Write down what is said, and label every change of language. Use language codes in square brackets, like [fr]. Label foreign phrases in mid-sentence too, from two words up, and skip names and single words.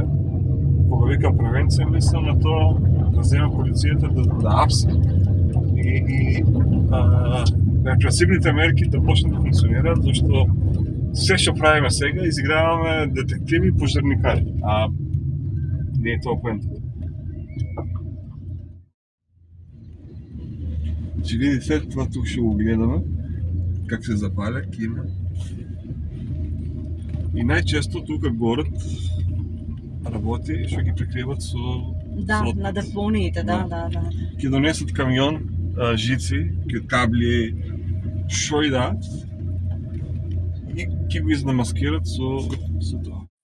[mk] Кога викам превенција, мислам на тоа да земе полицијата да апси и репресивните мерки да почнат да функционираат, зашто се што правиме сега, изиграваме детективи и пожарникари, а не е тоа поентата. [bg] Че видите, това тук ще го гледаме, как се запаля, кима. [mk] И најчесто тука горат работи што ги прикриват со... Да, на депониите, да. Ќе донесат камион, жици, кабли, шо и да, и ќе го изнамаскират со тоа.